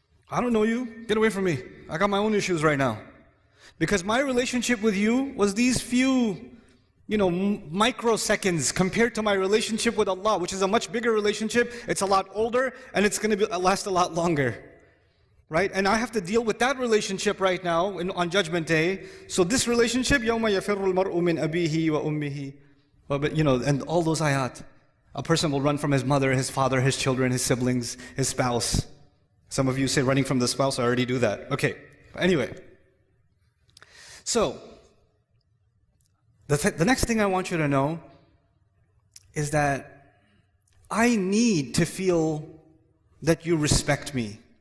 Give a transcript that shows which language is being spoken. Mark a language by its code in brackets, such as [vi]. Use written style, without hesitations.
[en] I don't know you, get away from me. I got my own issues right now. Because my relationship with you was these few microseconds compared to my relationship with Allah, which is a much bigger relationship. It's a lot older and it's going to last a lot longer. Right? And I have to deal with that relationship right now on Judgment Day. So this relationship, [ar] يَوْمَ يَفِرُّ الْمَرْءُ مِنْ أَبِيهِ وَأُمِّهِ. [en] And all those ayat. A person will run from his mother, his father, his children, his siblings, his spouse. Some of you say running from the spouse, I already do that. Okay, anyway. So, the next thing I want you to know is that I need to feel that you respect me.